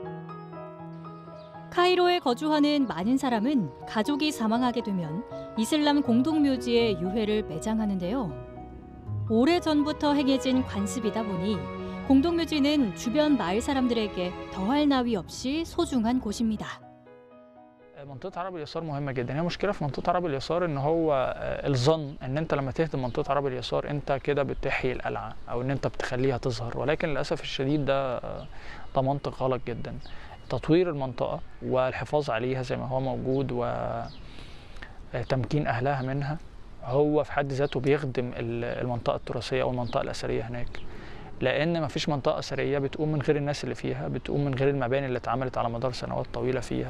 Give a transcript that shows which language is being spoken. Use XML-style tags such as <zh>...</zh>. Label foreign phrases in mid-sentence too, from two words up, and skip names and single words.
<ko>카이로에 거주하는 많은 사람은 가족이 사망하게 되면 이슬람 공동묘지에 유해를 매장하는데요. 오래전부터 행해진 관습이다 보니 공동묘지는 주변 마을 사람들에게 더할 나위 없이 소중한 곳입니다.</ko> <ar>منطقة عرب اليسار مهمة جدا. هي مشكلة في منطقة عرب اليسار ان هو الظن ان انت لما تهدم منطقة عرب اليسار انت كده بتحيي القلعة او ان انت بتخليها تظهر، ولكن للأسف الشديد ده منطق غلط جدا. تطوير المنطقة والحفاظ عليها زي ما هو موجود وتمكين أهلها منها هو في حد ذاته بيخدم المنطقة التراثية أو المنطقة الأثرية هناك، لأن مفيش منطقة أثرية بتقوم من غير الناس اللي فيها، بتقوم من غير المباني اللي اتعملت على مدار سنوات طويلة فيها.</ar>